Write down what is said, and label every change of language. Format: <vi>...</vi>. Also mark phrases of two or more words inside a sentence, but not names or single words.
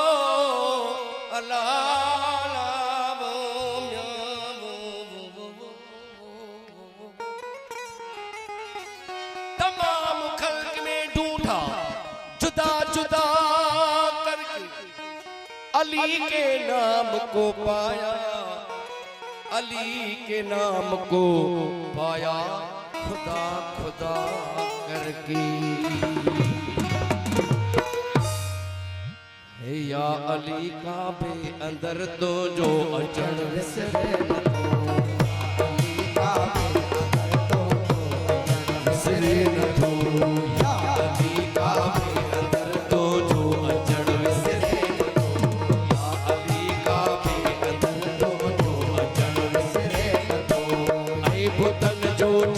<ur>علاوہ تمام خلق میں ڈھونڈا جدا جدا کرکے علی کے نام کو پایا، علی کے نام کو پایا خدا خدا کرکے.</ur> <sd>हे या अली काबे अंदर तो जो अचन विसरे न तो, अली काबे अंदर तो विसरे न तो, या अली काबे अंदर तो जो अचन विसरे न तो, या अली काबे अंदर तो जो अचन विसरे न तो। ऐ बुतन जो</sd>